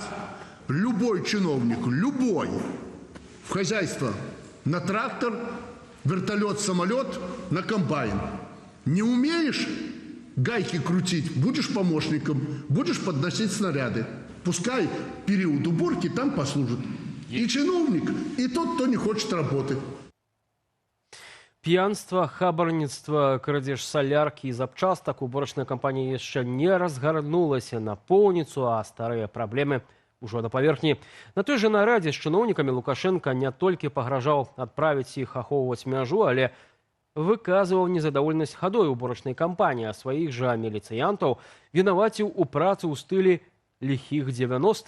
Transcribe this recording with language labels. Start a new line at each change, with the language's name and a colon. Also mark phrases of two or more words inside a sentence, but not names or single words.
Russian: Любой чиновник, любой, в хозяйство на трактор, вертолет, самолет, на комбайн. Не умеешь гайки крутить, будешь помощником, будешь подносить снаряды. Пускай период уборки там послужит. И чиновник, и тот, кто не хочет работы.
Belarusian: П'янства, хабарніцтва, крадзеж саляркі і запчастак уборачная кампанія яшчэ не разгарнулася на поўніцу, а старыя праблемы ўжо на паверхні. На той жа нарадзе з чыноўнікамі Лукашенко не толькі пагражаў адправіць іх ахоўваць мяжу, але выказываў незадаволенасць хадой уборачнай кампаніі, а сваіх жа міліцыянтаў вінаваціў у працы ў стылі ліхіх 90-х.